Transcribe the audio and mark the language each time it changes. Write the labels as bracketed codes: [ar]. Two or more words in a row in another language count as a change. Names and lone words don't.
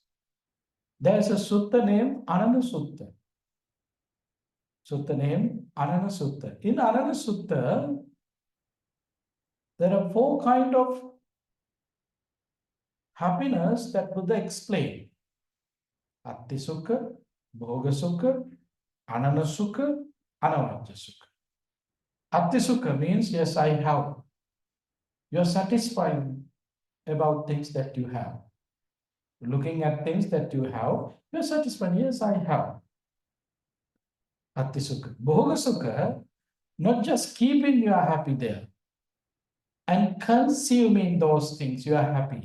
[en] There's a sutta named Ananda Sutta. Sutta named Ananda Sutta. In Ananda Sutta, there are 4 kinds of happiness that Buddha explained. [pi] Atti Sukha, Bhoga Sukha, Ananda Sukha, Anavajja Sukha. Atti Sukha [en] means, yes, I have. You're satisfied about things that you have. Looking at things that you have, you're satisfied. Yes, I have. [pi] Atti Sukha. Bhoga Sukha, [en] not just keeping you are happy there and consuming those things, you are happy.